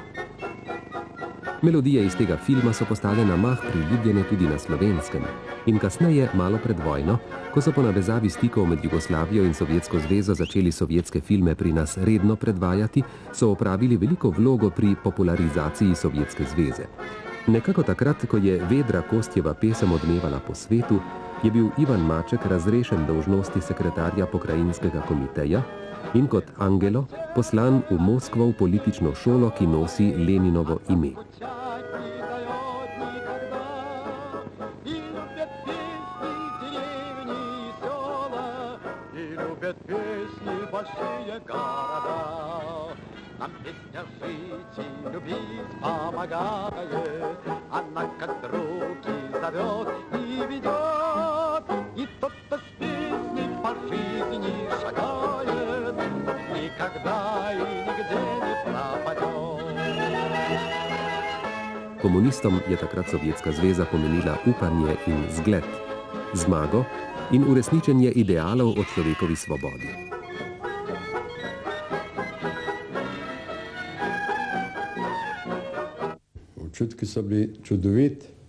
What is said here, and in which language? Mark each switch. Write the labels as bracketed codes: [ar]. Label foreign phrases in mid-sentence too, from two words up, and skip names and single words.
[sl] Melodije iz tega filma so postale na mah priljubljene tudi na Slovenskem in kasneje, malo pred vojno, ko so po navezavi stikov med Jugoslavijo in Sovjetsko zvezo začeli sovjetske filme pri nas redno predvajati, so opravili veliko vlogo pri popularizaciji Sovjetske zveze. Nekako takrat, ko je vedra Kostjeva pesem odmevala po svetu, je bil Ivan Maček razrešen dolžnosti sekretarja pokrajinskega komiteja in kot angelo poslan v Moskvo v politično šolo, ki nosi Leninovo ime. [ru] Нам песня жить и любить помогает, она как друг и зовет, и ведет, и тот, кто с песней по жизни шагает, никогда и nigде не пропадет. [sl] Komunistom je takrat Sovjetska zveza pomenila upanje in zgled, zmago in uresničenje idealov o človekovi svobodi. Občutki so bili čudoviti.